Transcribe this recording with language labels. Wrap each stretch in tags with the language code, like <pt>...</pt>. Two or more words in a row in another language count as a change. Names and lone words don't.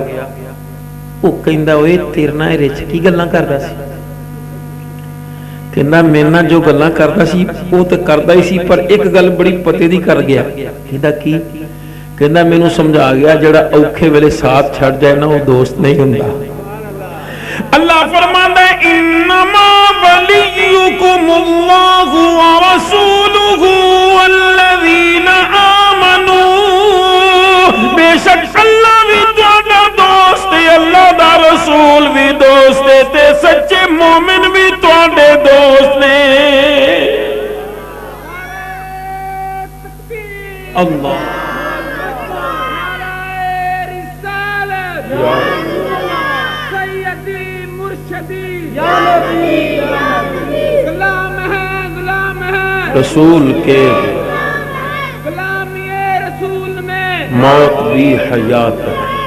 <pa>ਉਹ ਕਹਿੰਦਾ ਓਏ ਤੇਰੇ ਨਾਲ ਰਿੱਛ ਕੀ ਗੱਲਾਂ ਕਰਦਾ ਸੀ? ਕਹਿੰਦਾ ਮੇਰੇ ਨਾਲ ਜੋ ਗੱਲਾਂ ਕਰਦਾ ਸੀ ਉਹ ਤੋ ਕਰਦਾ ਹੀ ਸੀ, ਪਰ ਇਕ ਗੱਲ ਬੜੀ ਪਤੇ ਦੀ ਕਰ ਗਿਆ। ਕਹਿੰਦਾ ਕੀ? ਕਹਿੰਦਾ ਮੈਨੂੰ ਸਮਝਾ ਗਿਆ ਜਿਹੜਾ ਔਖੇ ਵੇਲੇ ਸਾਥ ਛੱਡ ਜਾਏ ਨਾ ਉਹ ਦੋਸਤ ਨਹੀਂ ਹੁੰਦਾ। ਅੱਲਾਹ ਫ਼ਰਮਾਂਦਾ ਹੈ</pa> <ar>إنما وليكم الله ورسوله والذين آمنوا,</ar> <pa>ਬੇਸ਼ੱਕ ਅੱਲਾਹ ਭੀ ਤੁਹਾਡਾ ਦੋਸਤ ਹੈ, ਅੱਲਾਹ ਦਾ ਰਸੂਲ ਭੀ ਦੋਸਤ ਹੈ, ਤੇ ਸੱਚੇ ਮੋਮਿਨ ਭੀ ਤੁਹਾਡੇ ਦੋਸਤ ਨੇ।</pa> <ur>اللہ رسول کے موت بھی حیات ہے.</ur>